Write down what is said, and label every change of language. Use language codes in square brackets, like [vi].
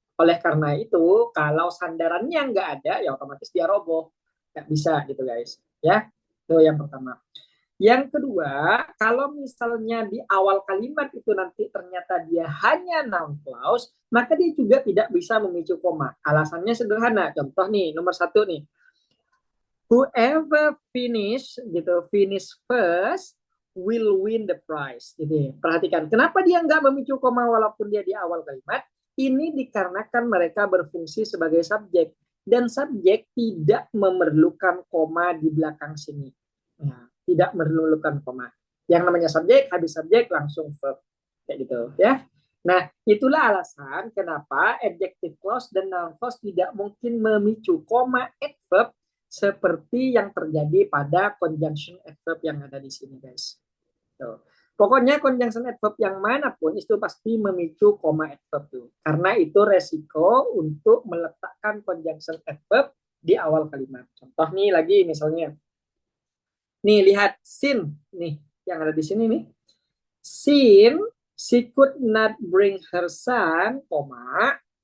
[id] Oleh karena itu, kalau sandarannya nggak ada, ya otomatis dia roboh. Nggak bisa gitu guys. Ya, itu yang pertama. Yang kedua, kalau misalnya di awal kalimat itu nanti ternyata dia hanya noun clause, maka dia juga tidak bisa memicu koma. Alasannya sederhana. Contoh nih, nomor satu nih. [en] Whoever finish first will win the prize. [id] Jadi perhatikan, kenapa dia nggak memicu koma walaupun dia di awal kalimat? Ini dikarenakan mereka berfungsi sebagai subjek dan subjek tidak memerlukan koma di belakang sini. Nah, tidak memerlukan koma. Yang namanya subjek, habis subjek langsung verb. Kayak gitu ya. Nah, itulah alasan kenapa adjective clause dan noun clause tidak mungkin memicu koma adverb seperti yang terjadi pada conjunction adverb yang ada di sini guys. Tuh. Pokoknya conjunction adverb yang manapun itu pasti memicu koma adverb tuh. Karena itu resiko untuk meletakkan conjunction adverb di awal kalimat. Contoh nih lagi misalnya. Nih lihat sin nih yang ada di sini nih. [en] Sin she could not bring her son, koma.